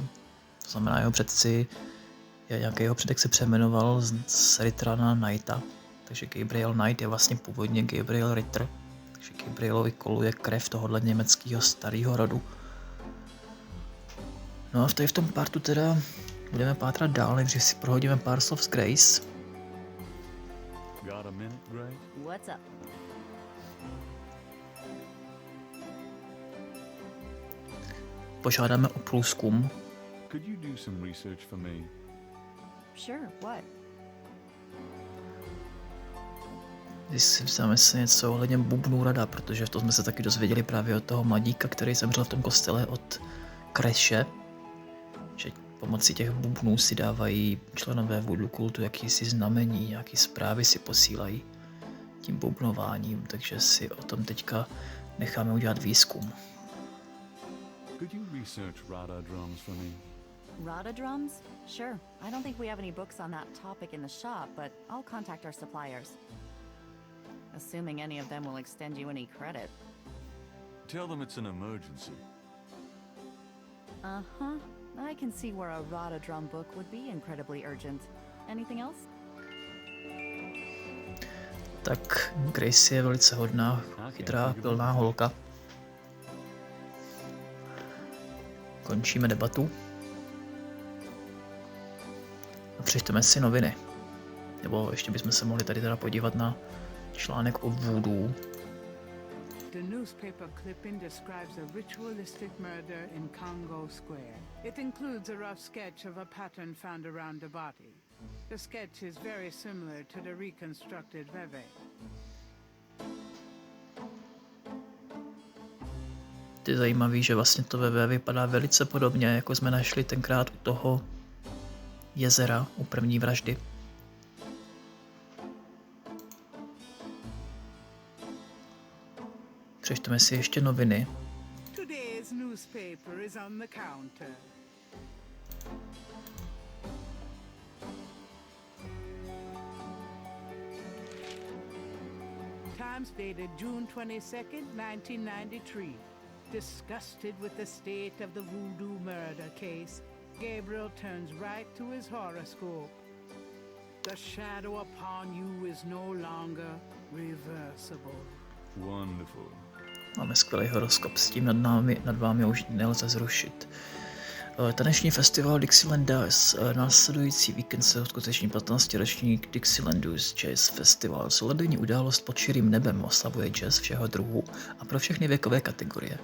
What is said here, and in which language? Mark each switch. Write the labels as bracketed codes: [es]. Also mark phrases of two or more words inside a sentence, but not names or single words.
[cs] To znamená, nějaký jeho předek se přejmenoval z Rittera na Knighta. Takže Gabriel Knight je vlastně původně Gabriel Ritter. Takže Gabrielovi koluje krev tohohle německého starého rodu. No a v tom partu teda budeme pátrat dál, nejdřív si prohodíme pár slov s Grace. [en] Got a minute, Grace? What's up? [cs] Požádáme o průzkum. [en] Could you do some research for me? Sure, what? [cs] Vzdáme se něco ohledně bubnů rada, protože to jsme se taky dozvěděli právě od toho mladíka, který zemřel v tom kostele od Kreše, že pomocí těch bubnů si dávají členové voodoo kultu jakýsi znamení, nějaký zprávy si posílají tím bubnováním, takže si o tom teďka necháme udělat výzkum. [en] Could you research Rada drums for me? Rada drums? Sure. I don't think we have any books on that topic in the shop, but I'll contact our suppliers. Assuming any of them will extend you any credit. Tell them it's an emergency. Uh-huh. I can see where a Rada drum book would be incredibly urgent. Anything else? [cs] Tak Grace je velice hodná, chytrá, pilná holka. Končíme debatu. A přečteme si noviny. Nebo ještě bychom se mohli tady teda podívat na článek o voodoo. [en] The newspaper clipping describes a ritualistic murder in Congo Square. It includes a rough sketch of a pattern found around the body. The sketch is very similar to the reconstructed veve. [cs] Je zajímavý, že vlastně to veve vypadá velice podobně, jako jsme našli tenkrát u toho jezera, u první vraždy. Přečteme si ještě noviny. [en] Today's newspaper is on the counter. Times dated June 22nd, 1993. Disgusted with the state of the voodoo murder case, Gabriel turns right to his horoscope. The shadow upon you is no longer reversible. Wonderful. [cs] Máme skvělý horoskop, s tím nad vámi už nelze zrušit. Taneční festival Dixieland následující víkend se uskuteční 15. ročník Dixielandus Jazz Festival. Solenní událost pod širým nebem oslavuje jazz všeho druhu a pro všechny věkové kategorie.